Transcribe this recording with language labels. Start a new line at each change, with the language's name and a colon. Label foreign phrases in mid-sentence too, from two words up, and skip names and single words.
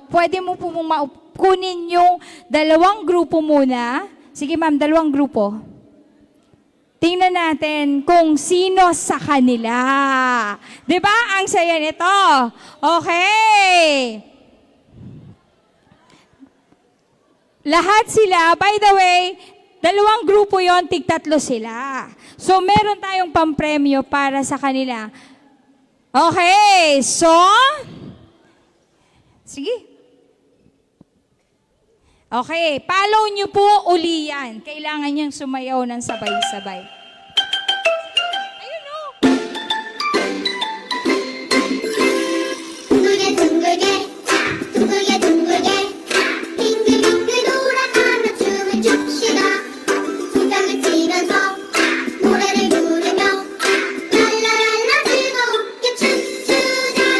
Filipino: Pwede mo po kunin yung dalawang grupo muna. Sige ma'am, dalawang grupo. tingnan natin kung sino sa kanila. 'Di ba? Ang saya nito. Okay. Lahat sila,
English: by the way,
Filipino: dalawang grupo yon, tig-tatlo sila. So, meron tayong pampremyo para sa kanila. Okay, so, sige. Okay, follow nyo po uli yan. Kailangan niyang sumayaw ng sabay-sabay. Ayun o.
Korean: 둥글게 둥글게 둥글게 둥글게 빙글빙글 돌아가며 춤을 춥시다 손뼉을 치면서 노래를 부르며 랄라랄라 즐겁게 춤추자